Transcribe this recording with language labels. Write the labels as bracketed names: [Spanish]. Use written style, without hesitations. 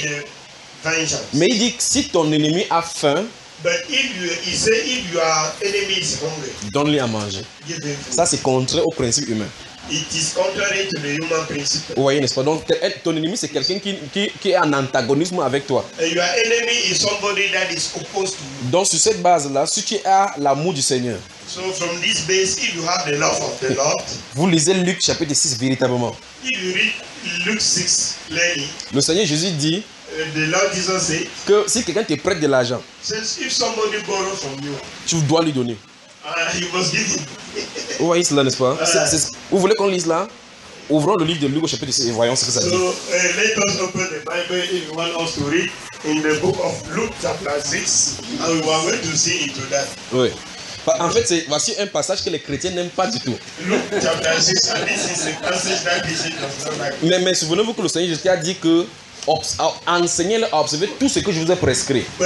[English] the vengeance. [French] Mais il dit que si ton ennemi a faim, [English] but if your enemy is hungry, [French] donne-lui à manger. Ça c'est contraire au principe humain. [English] It is contrary to the human principle. [French] Vous voyez, n'est-ce pas? Donc, ton ennemi, c'est quelqu'un qui est en antagonisme avec toi. [English] Your enemy is somebody that is opposed to you. [French] Donc, sur cette base-là, si tu as l'amour du Seigneur, [English] so from this base, if you have the love of the Lord, [French] vous lisez Luc chapitre 6 véritablement. [English] If you read Luke 6 clearly, [French] le Seigneur Jésus dit [English] the Lord Jesus said, [French] que si quelqu'un te prête de l'argent, [English] since if somebody borrow from you, [French] tu dois lui donner. [English] He must give it. [French] Vous voyez cela, n'est-ce pas? Vous voulez qu'on lise là? Ouvrons le livre de Luc au chapitre 6 et voyons ce que ça dit. [English] So, let us open the Bible if you want us to read. in the book of Luke chapter 6, and we are going to see into that. [French] Oui. En fait, c'est, voici un passage que les chrétiens n'aiment pas du tout. Mais souvenez-vous que le Seigneur Jésus a dit que enseignez-leur à observer tout ce que je vous ai prescrit.